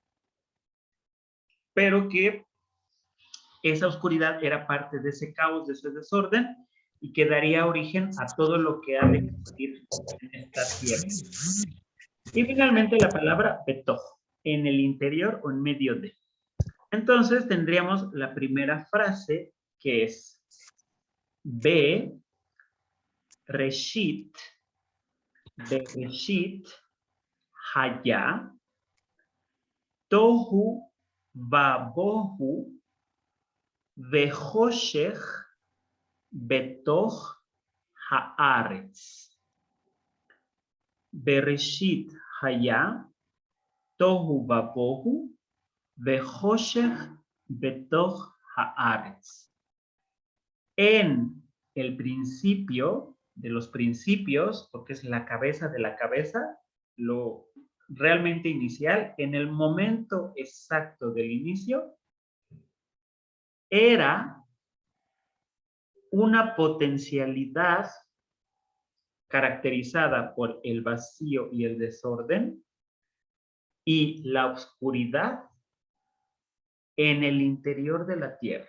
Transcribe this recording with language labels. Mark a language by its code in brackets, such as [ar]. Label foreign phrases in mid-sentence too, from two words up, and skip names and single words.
[es] Pero que esa oscuridad era parte de ese caos, de ese desorden, y que daría origen a todo lo que ha de existir en esta tierra. Y finalmente la palabra betoj, en el interior o en medio de. Entonces tendríamos la primera frase que es [he] בה ראשית, בראשית, היה, תהו, ובהו, וחושך, בתוך, הארץ. בראשית, היה, תהו, ובהו, וחושך, בתוך, הארץ. [es] En el principio de los principios, porque es la cabeza de la cabeza, lo realmente inicial, en el momento exacto del inicio, era una potencialidad caracterizada por el vacío y el desorden y la oscuridad en el interior de la tierra.